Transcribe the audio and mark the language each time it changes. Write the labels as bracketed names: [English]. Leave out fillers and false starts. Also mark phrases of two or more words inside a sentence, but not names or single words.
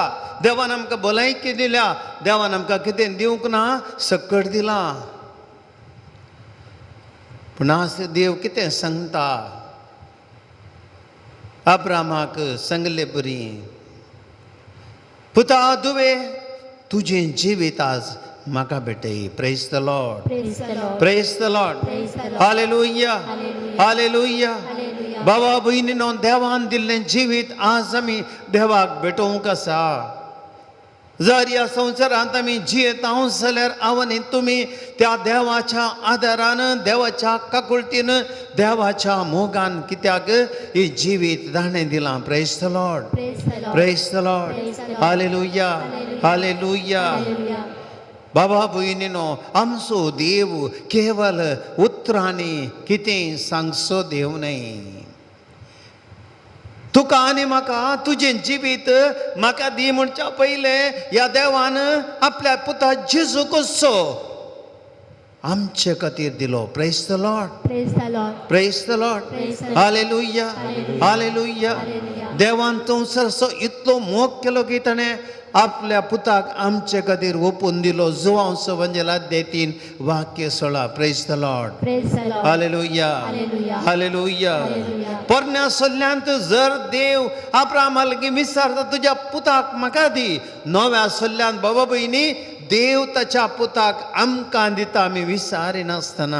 [Konkani] देवान आमकां भलायकी दिल्या. देवान आमकां कितें दिवंक ना, सकट दिलां. पूण आज देव कितें सांगता अब्रामाक सांगले बरी पुता दुवे तुझें जिवीत आज म्हाका भेटय. [English] Praise the Lord. Praise the Lord. [Konkani] हालेलुया. हालेलुया. बाबा भयणीनो देवान दिल्लें जिवीत आज आमी देवाक भेटोवंक आसा. जर ह्या संवसारांत आमी जियेता जाल्यार हांव आनी तुमी त्या देवाच्या आदारान, देवाच्या काकुळटीन, देवाच्या मोगान कित्याक ही जिवीत दाणें दिलां. [English] Praise the Lord. Praise the Lord. [Konkani] हालेलुया. हालेलुया. बाबा भयणीनो आमचो देव केवल उतरांनी कितें सांगचो देव न्हय. तुका आनी म्हाका तुजें जिवीत म्हाका दी म्हणच्या पयलें ह्या देवान आपल्या पुता जेजू कसो आमचे खातीर दिलो. [English] Praise the Lord. Praise the Lord. [Konkani] हालेलुया. हालेलुया. देवान संवसाराचो इतलो मोग केलो की ताणें आपल्या पुताक आमचे खातीर ओपून दिलो. जुवांव सवंजलात देतीन वाक्य 16. [English] Praise the Lord. Hallelujah. Hallelujah. [Konkani] पोरण्या सल्ल्यांत जर देव अब्राहमा लागीं विचारता तुज्या पुताक म्हाका दी, नव्या सल्ल्यांत बाबा भयणी देव ताच्या पुताक आमकां दिता आमी विचारिनासतना.